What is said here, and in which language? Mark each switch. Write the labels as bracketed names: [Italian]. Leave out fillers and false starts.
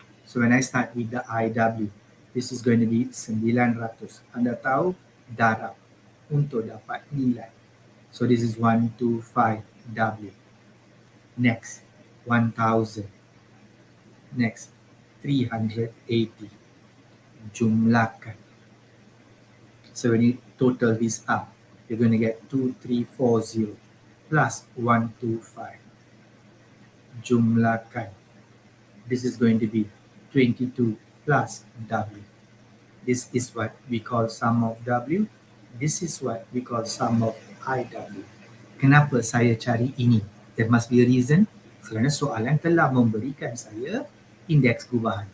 [English] So when I start with the IW, this is going to be 900. [Malay] Anda tahu darab untuk dapat nilai. [English] So this is 125W. Next, 1000. Next, 380. Jumlahkan. So when you total this up, you're going to get 2340 plus 125. Jumlahkan. This is going to be 22 plus W. This is what we call sum of W. This is what we call sum of IW. [Malay] Kenapa saya cari ini? There must be a reason. Kerana soalan telah memberikan saya indeks gubahan.